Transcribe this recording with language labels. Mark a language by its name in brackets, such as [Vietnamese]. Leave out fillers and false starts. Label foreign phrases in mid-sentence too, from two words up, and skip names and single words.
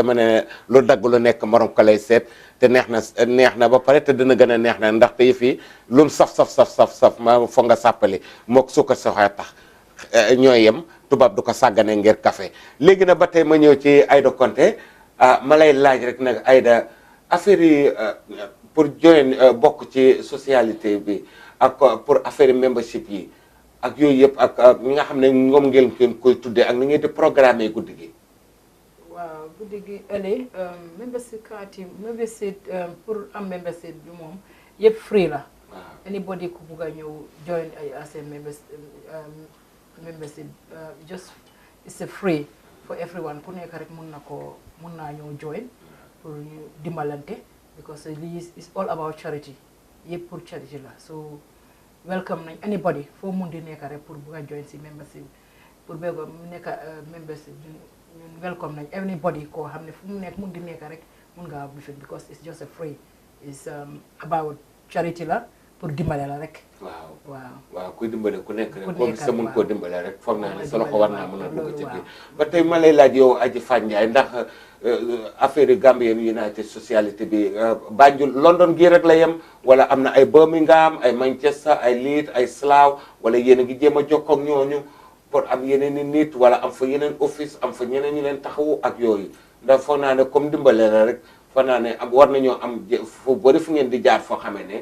[Wolof] dama ne lu dagg lu nekk morom ko lay seet te neex na ba pare te dina gën a neex na ndaxte yëf yi lu mu saf ma foog nga sàppali mook suukar soxee tax ñooy yem tubaab du ko sàggane ngir café léegi na ba tey ma ñëw ci Aïda Konté ma lay laaj rek nag Aïda affaire yi pour join bokk ci socialité bi ak pour affaire membership yi ak yooyu yëpp ak ñi nga xam ne moom ngeen koy tuddee ak ni ngeen di programme guddi gi. waaw guddi gi ëllëg [English] membership card [Wolof] yi membership pour am membership bi moom yëpp free la. [English] anybody [Wolof] ku bugg a ñëw [English] join as a membership just it's a free for everyone [Wolof] ku nekk rek mun naa ñëw join pour ñu dimbalante because lii [English] is all about charity [Wolof] yëpp pour charity la [English] so welcome [Wolof] nañ anybody foo mun di nekk rek pour bugg a join si membership pour bëgg mu nekk membership ñun welcome nañ anybody koo xam ne fu mu nekk mun di nekk rek mun ngaa bifit [English] because it's just a free it's about charity [Wolof] la pour dimbale la rek. waaw kuy dimbale ku nekk rek. koo gis sa mun koo dimbale rek foog naa ne sa loxo war naa mën a dugg ci biir. ba tey ma lay laaj yow Aji Fan Ndiaye ndax affaire Gambian United Sociality bi Banjul London gii rek la yem wala am na ay Birmingham ay Manchester ay Leeds ay Slough wala yéen a ngi jéem a jokkoo ak ñooñu pour am yeneen i nit wala am fa yeneen office am fa ñeneen ñu leen taxawu ak yooyu ndax foog naa ne comme dimbale la rek foog naa ne war nañoo am fu bëri fu ngeen di jaar foo xamee ne.